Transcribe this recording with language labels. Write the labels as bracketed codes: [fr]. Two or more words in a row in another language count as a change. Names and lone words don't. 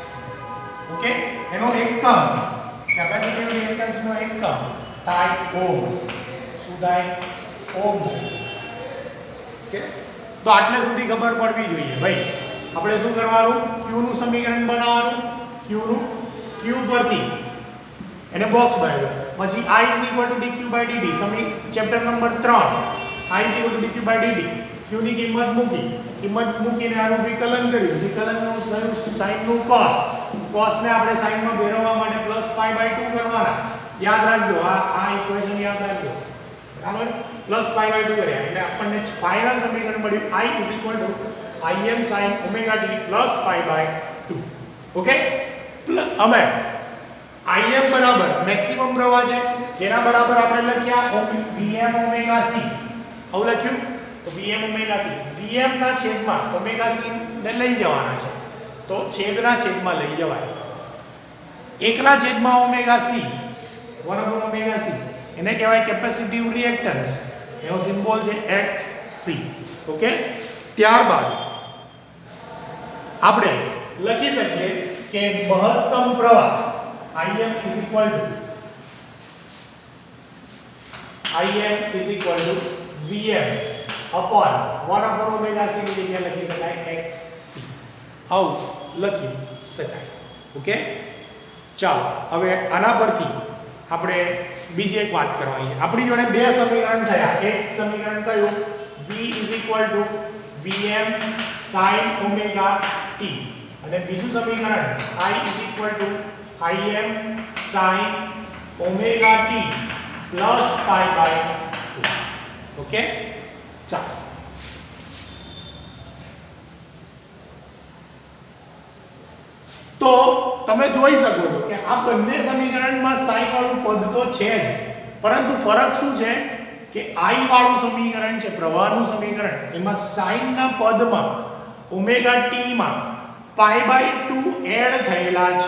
[gu] ઓકે, એનો એકમ [en] capacitive reactance [gu] નો એકમ થાય ઓહ્મ. શું થાય? ઓહ્મ. ઓકે, તો આટલે સુધી ખબર પડવી જોઈએ ભાઈ. આપણે શું કરવાનું? q નું સમીકરણ બનાવવાનું. q નું q પરથી એને બોક્સ બનાવ્યો, પછી [en] I is equal to dq by dt chapter number [gu] 3 [en] I is equal to dq by dt [gu] q ની કિંમત મૂકીને આનું વિકલન કર્યું. વિકલનનું થયું sin નું cos. cos ને આપણે sin માં ફેરવવા માટે [en] plus pi by 2 [gu] કરવાના. યાદ રાખજો, આ ઇક્વેશન યાદ રાખજો, બરાબર. [en] plus pi by 2 [gu] કર્યા એટલે આપણને ફાઇનલ સમીકરણ મળ્યું [en] I is equal to Im sin omega t plus pi by 2. [gu] ઓકે, અમે Im બરાબર મેક્સિમમ પ્રવાહ છે, જેના બરાબર આપણે લખ્યા [en] Vm omega c. [gu] આવું લખ્યું તો [en] Vm omega c, [gu] Vm ના છેદમાં [en] omega c [gu] ને લઈ જવાના છે, તો છેદના છેદમાં લઈ જવાય. 1 ના છેદમાં [en] omega c 1 upon omega c [gu] એને કહેવાય [en] capacitive reactance. [gu] એનો સિમ્બોલ છે xc. ઓકે, ત્યારબાદ આપણે લખી શકીએ કે મહત્તમ પ્રવાહ [en] Im is equal to Vm upon 1 upon omega c [gu] ની જગ્યાએ લખી શકાય xc. આવું લખી શકાય. ઓકે, ચાલો હવે આના પરથી આપણે બીજી એક વાત કરવાની છે. આપણી જોડે બે સમીકરણ થયા. એક સમીકરણ કયું? [en] V is equal to Vm sin omega t, [gu] અને બીજું સમીકરણ [en] I is equal to Im sin omega t plus pi by 2. [gu] ઓકે, ચાલો તો તમે જોઈ શકો છો કે આ બંને સમીકરણમાં sin વાળું પદ તો છે જ, પરંતુ ફરક શું છે કે I વાળું સમીકરણ છે પ્રવાહનું સમીકરણ, એમાં sin ના પદમાં [en] omega t [gu] માં [en] pi by 2 [gu] એડ થયેલા છે.